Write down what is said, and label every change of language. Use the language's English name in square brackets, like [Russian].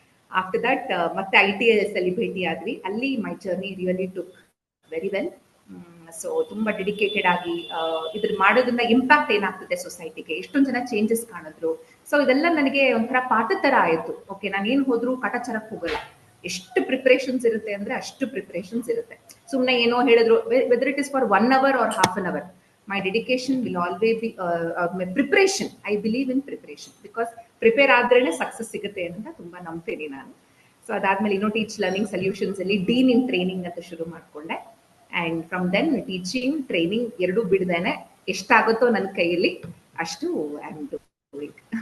[English] after that [Kannada] ಮತ್ತೆ ITS ಅಲ್ಲಿ ಭೇಟಿ ಆದ್ವಿ. ಅಲ್ಲಿ [English] My journey really took very well. [Kannada] So ತುಂಬಾ ಡೆಡಿಕೇಟೆಡ್ ಆಗಿ ಇದ್ರ ಮಾಡೋದ್ರಿಂದ ಇಂಪ್ಯಾಕ್ಟ್ ಏನಾಗ್ತದೆ ಸೊಸೈಟಿಗೆ, ಎಷ್ಟೊಂದ್ ಜನ ಚೇಂಜಸ್ ಕಾಣಿದ್ರು. ಸೊ ಇದೆಲ್ಲ ನನಗೆ ಒಂಥರ ಪಾಠ ತರ ಆಯ್ತು. ಓಕೆ, ನಾನು ಏನ್ ಹೋದ್ರು ಕಾಟಾಚಾರಕ್ಕೆ ಹೋಗಲ್ಲ, ಎಷ್ಟು ಪ್ರಿಪರೇಷನ್ಸ್ ಇರುತ್ತೆ ಅಂದ್ರೆ ಅಷ್ಟು ಪ್ರಿಪರೇಷನ್ಸ್ ಇರುತ್ತೆ. ಸುಮ್ನೆ ಏನೋ ಹೇಳಿದ್ರು, [English] Whether it is for 1 hour or half an hour, my dedication will always be my preparation. I believe in preparation because [Kannada] prepare ಆದ್ರೇನೆ success ಸಿಗುತ್ತೆ ಅಂತ ತುಂಬಾ ನಂಬ್ತೀನಿ ನಾನು. ಸೊ ಅದಾದ್ಮೇಲೆ ಇನ್ನೋ ಟೀಚ್ ಲರ್ನಿಂಗ್ ಸೊಲ್ಯೂಷನ್ಸ್ ಅಲ್ಲಿ ಡೀನ್ ಇನ್ ಟ್ರೈನಿಂಗ್ ಅಂತ ಶುರು ಮಾಡ್ಕೊಂಡೆ. [English] and from then [Kannada] teaching training ಎರಡೂ ಬಿಡ್ದೇನೆ ಎಷ್ಟಾಗುತ್ತೋ ನನ್ನ ಕೈಯಲ್ಲಿ ಅಷ್ಟು [English] I am doing.